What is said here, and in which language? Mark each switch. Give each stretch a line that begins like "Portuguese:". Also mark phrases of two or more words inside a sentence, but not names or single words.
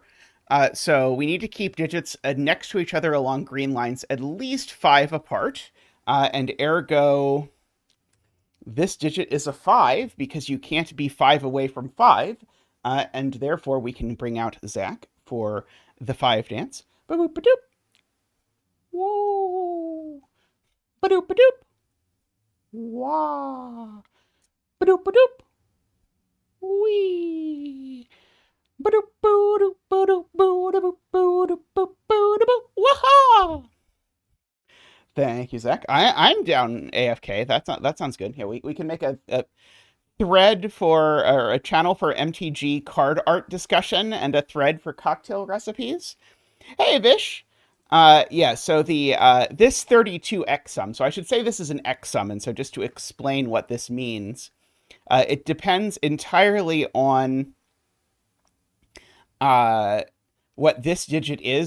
English: So we need to keep digits next to each other along green lines at least 5 apart. And ergo, this digit is a 5 because you can't be 5 away from 5. And therefore, we can bring out Zach for the 5 dance. Ba-boop, ba-doop. Whoa. Ba-doop, ba-doop. Wah. Ba-doop, ba-doop. Wee. Ba-doop, ba-doop, ba-doop, ba-doop, ba-doop, ba-doop, ba-doop. Wah-ha! Thank you, Zach. I'm down AFK. That sounds good. Yeah, we can make a thread for, or a channel for MTG card art discussion and a thread for cocktail recipes. Hey, Vish. Yeah, so the this 32 xsum, so I should say this is an xsum, and so just to explain what this means, it depends entirely on what this digit is.